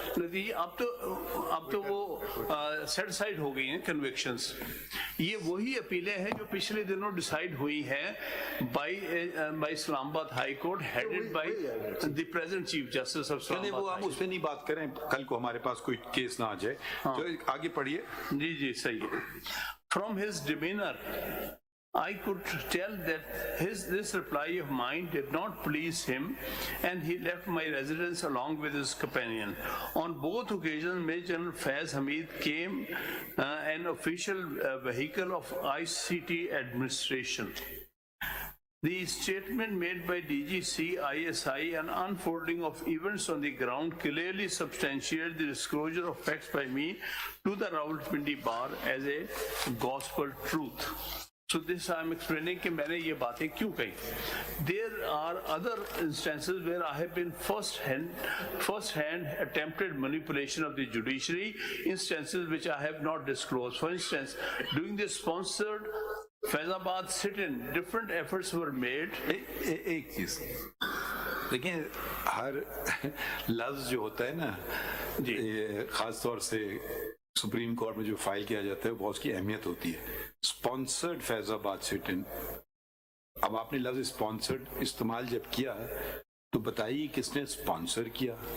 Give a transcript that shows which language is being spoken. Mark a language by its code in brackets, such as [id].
[ur] نتیجہ اب تو وہ سیٹ سائڈ ہو گئی ہیں کنوکشنز. یہ وہی اپیلیں ہیں جو پچھلے دنوں ڈیسائیڈ ہوئی ہیں [en] By Islamabad high court headed by the present chief justice of Islamabad. [ur] وہ ہم اس پہ نہیں بات کریں، کل کو ہمارے پاس کوئی کیس نہ آ جائے. آگے پڑھیے. جی جی صحیح ہے. [en] From his demeanor I could tell that this reply of mine did not please him, and he left my residence along with his companion. On both occasions, Major General Faiz Hamid came an official vehicle of ICT administration. The statement made by DGC ISI and unfolding of events on the ground clearly substantiate the disclosure of facts by me to the Rawalpindi bar as a gospel truth. So this I am explaining [ur] کہ میں نے یہ باتیں کیوں کہی. [en] There are other instances where I have been first hand attempted manipulation of the judiciary, instances which I have not disclosed. For instance, during the sponsored Faizabad sit-in, different efforts were made. [ur] ایک چیز دیکھیں، ہر لفظ جو ہوتا ہے نا، خاص طور سے سپریم کورٹ میں جو فائل کیا جاتا ہے بہت اس کی اہمیت ہوتی ہے. اسپانسرڈ فیض آباد سٹ ان. اب آپ نے لفظ اسپانسرڈ استعمال جب کیا تو بتائیے کس نے اسپانسر کیا.